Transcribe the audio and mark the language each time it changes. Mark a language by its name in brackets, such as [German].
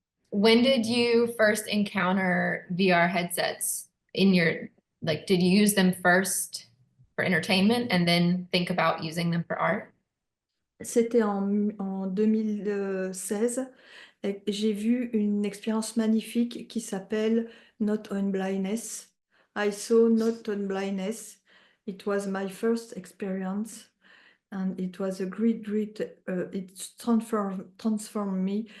[English] When did you first encounter VR headsets in your, did you use them first for entertainment and then think about using them for art? [French] C'était en 2016. Et j'ai vu une expérience magnifique qui s'appelle Not on Blindness. [English] I saw Not on Blindness. It was my first experience, and it was a great, it transformed me.